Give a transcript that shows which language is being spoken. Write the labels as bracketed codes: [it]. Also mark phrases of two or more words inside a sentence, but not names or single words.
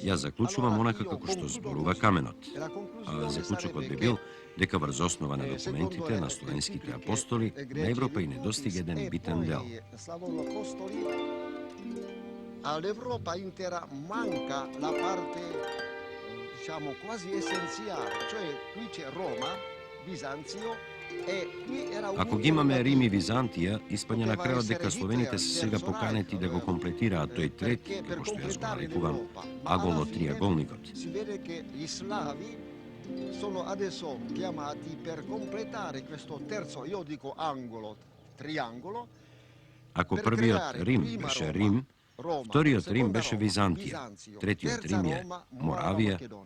[mk] Јас заклучувам [it] allora [mk] онака [it] io [mk] како што [it] concludo [mk] зборува [it] così. [mk] каменот. [it] E la [mk] А [it] conclusione [mk] заклучокот [it] sarebbe [mk] би [it] che, [mk] бил дека врз основа на [it] secondo [mk] документите [it] le [mk] на словенските [it] encicliche [mk] апостоли, [it] greci [mk] на Европа и не [it] Virtutis [mk] достига еден [it] e [mk] битен дел. [it] poi Slavono Apostoli, all'Europa intera manca la parte, diciamo, quasi essenziale, cioè qui c'è Roma, Bisanzio, e qui era un [mk] Ако ги имаме Рим и [it] interrogativo. [mk] Византија, испаѓа на крајот дека словените се сега поканети да го комплетираат тој трети, [it] Perché per [mk] како што јас го [it] completare [mk] нарекувам, [it] l'Europa, ma alla fine [mk] аголо-триаголникот. [it] si vede che gli slavi sono adesso chiamati per completare questo terzo, io dico angolo, triangolo, [mk] Ako [it] per [mk] први од [it] creare [mk] Rim [it] prima [mk] beše [it] Roma, [mk] Rim, [it] Roma, [mk] втори од Рим [it] seconda [mk] beše [it] Roma, [mk] Vizantija, [it] Bizanzio, [mk] трети од [it] terza [mk] Рим е [it] Roma, Morava, [mk] Moravija, Makedonija.